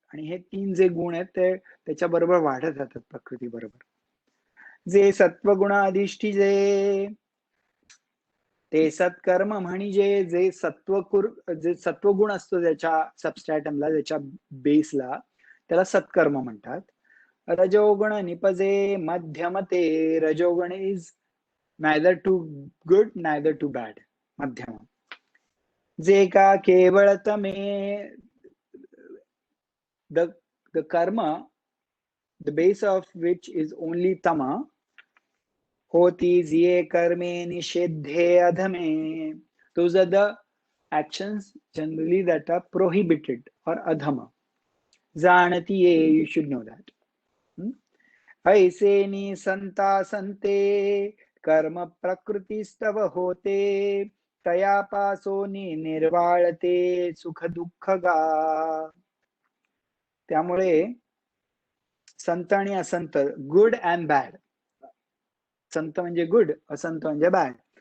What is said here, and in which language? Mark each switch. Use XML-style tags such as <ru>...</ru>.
<mr>आणि हे 3 जे गुण आहेत ते त्याच्या बरोबर वाढत जातात प्रकृती बरोबर. जे सत्वगुण अधिष्ठी जे ते सत्कर्म म्हणजे जे सत्वगुण असतो ज्याच्या सबस्ट्रॅटमला, ज्याच्या बेसला, त्याला सत्कर्म म्हणतात. रजोगुण निपजे मध्यम ते.</mr> <en>रजोगुण is neither too good neither too bad, मध्यम.</en> <mr>जे का केवळ तमे,</mr> <en>the karma, the base of which is only tama,</en> <mr>होती जिये कर्मे निषेधे अधमे.</mr> <en>Those are the actions generally that are prohibited or adhama.</en> <mr>जानती ये,</mr> <en>you should know that.</en> <mr>ऐसे नि संता संते कर्म प्रकृतीस्तव होते. तया पासोनी निर्वाळते सुख दुःख गा. त्यामुळे संत आणि असंत,</mr> <en>good and bad,</en> <mr>संत म्हणजे गुड, असंत म्हणजे बॅड.</mr>